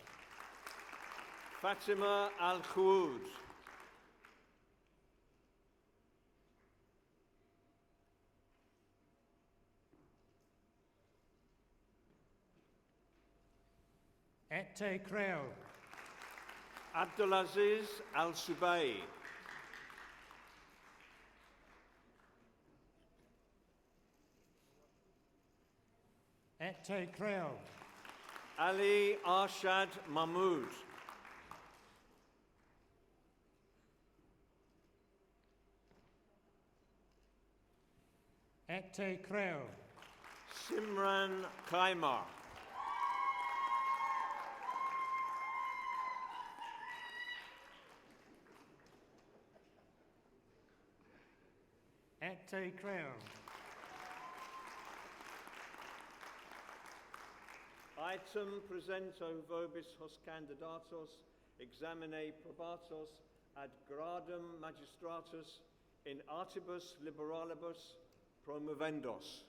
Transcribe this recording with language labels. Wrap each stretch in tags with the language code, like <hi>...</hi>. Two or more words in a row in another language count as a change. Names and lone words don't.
<la>Fatima al-Khwood. Ete creo. Abdulaziz al-Subay. Ete creo. Ali Arshad Mahmood. Ete creo. Simran Kaimar. Ete creo. Item presento vobis hos candidatos examine probatos ad gradum magistratus in artibus liberalibus promovendos.</la>